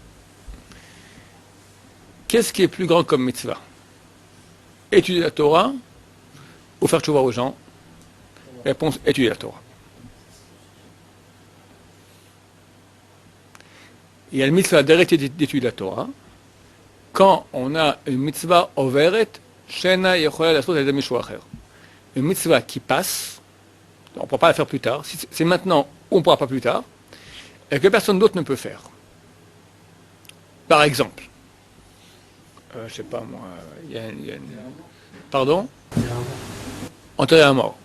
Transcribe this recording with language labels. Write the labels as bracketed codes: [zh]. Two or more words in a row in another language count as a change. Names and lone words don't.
[fr] Qu'est-ce qui est plus grand comme mitzvah? Étudier la Torah ou faire tchouva aux gens? Réponse, étudier la Torah. Il y a le mitzvah d'arrêter d'étudier la Torah quand on a une [he] מצוה עוברת, שנה יכולה לעשות על מישהו אחר. [fr] Une mitzvah qui passe, on ne pourra pas la faire plus tard, c'est maintenant ou on ne pourra pas plus tard, et que personne d'autre ne peut faire. Par exemple, je ne sais pas moi, il y a une... Pardon? Enterrer un mort.